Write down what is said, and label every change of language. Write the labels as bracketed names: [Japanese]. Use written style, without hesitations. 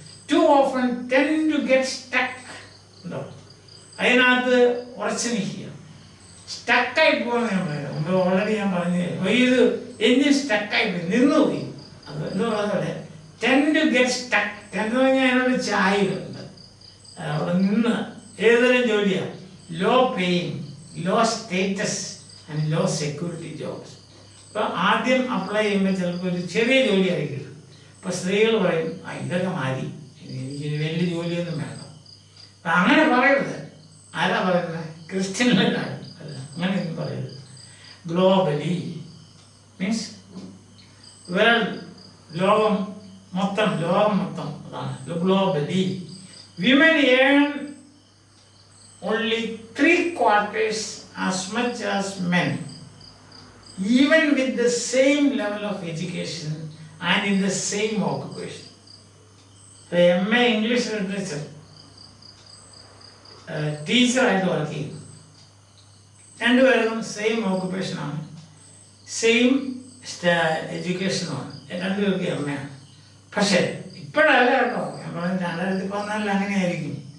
[English] Too often tend to get stuck. [Malayalam] ഉണ്ടോ? അതിനകത്ത് ഉറച്ചു നിൽക്കുക, സ്റ്റക്കായി പോകുന്ന ഞാൻ പറയാം. മുമ്പ് ഓൾറെഡി ഞാൻ പറഞ്ഞു, ഇത് എഞ്ചിൻ സ്റ്റക്കായി പോയി, നിന്നുപോയി. അത് എന്ന് പറഞ്ഞ [English] Tend to get stuck. [Malayalam] Tend എന്ന് പറഞ്ഞാൽ അതിനൊരു ചായയുണ്ട്. അവിടെ നിന്ന് ഏതൊരു ജോലിയാണ്, [English] Low paying, low status and low security jobs. [Malayalam] ഇപ്പോൾ ആദ്യം അപ്ലൈ ചെയ്യുമ്പോൾ ചിലപ്പോൾ ഒരു ചെറിയ ജോലി ആയി കിട്ടും. ഇപ്പോൾ സ്ത്രീകൾ പറയും, ഇതൊക്കെ മാറി, എനിക്ക് വലിയ ജോലിയൊന്നും വേണ്ട. അപ്പം അങ്ങനെ പറയരുത്. ആരാ പറയുന്നത്? ക്രിസ്ത്യനിലാണ്. അല്ല, അങ്ങനെയൊന്നും പറയരുത്. [English] globally means world, [Malayalam] ലോകം മൊത്തം, അതാണ് globally. [English] Women earn only 3/4 as much as men, even with the same level of education and in the same occupation. The MA English Literature teacher [Malayalam] ആയിട്ട് വർക്ക് ചെയ്യും. രണ്ടുപേർക്കും സെയിം ഓക്കുപ്പേഷനാണ്, സെയിം എഡ്യൂക്കേഷനുമാണ്, രണ്ടുപേർക്ക് MA ആണ്. പക്ഷേ ഇപ്പോഴല്ല കേട്ടോ, ഞാൻ പറഞ്ഞു 2014 അങ്ങനെയായിരിക്കും.